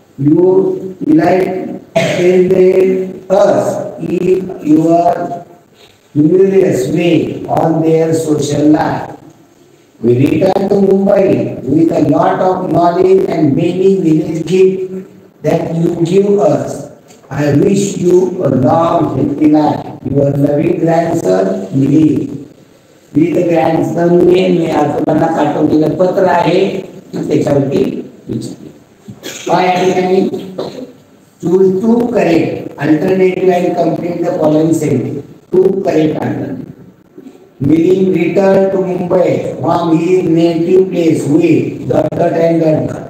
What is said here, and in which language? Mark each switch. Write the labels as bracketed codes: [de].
[en] You enlightened us in your humorous way on their social life. We returned to Mumbai with a lot of knowledge and many village gifts that you give us. I wish you a long, healthy life. Your loving grandson, Mili. With grandson [mr] मी आजोबांना पाठवलेलं पत्र आहे त्याच्यावरती विचारले. काय आहे [en] Choose two correct alternative and complete the following sentence. Two correct alternative. Willing return to Mumbai from his native place with dot and dot.